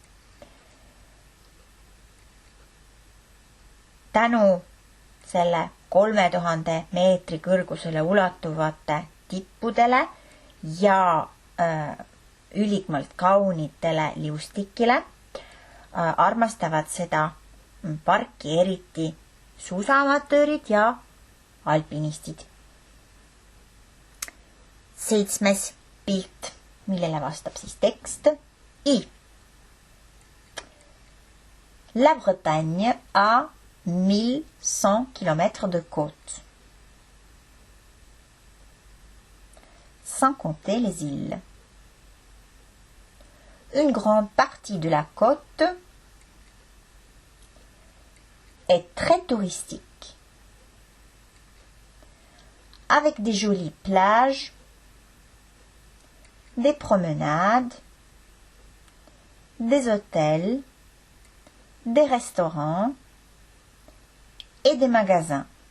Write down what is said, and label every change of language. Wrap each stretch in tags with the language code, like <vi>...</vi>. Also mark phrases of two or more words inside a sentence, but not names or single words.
<et>Tänu selle 3000 meetri kõrgusele ulatuvate tippudele ja ülimalt kaunitele liustikile armastavad seda parki eriti suusaamatöörid ja alpinistid. 7. pilt, millele vastab siis tekst I.</et> <fr>La Bretagne a 1100 km de côte, sans compter les îles. Une grande partie de la côte est très touristique, avec des jolies plages, des promenades, des hôtels, des restaurants et des magasins.</fr>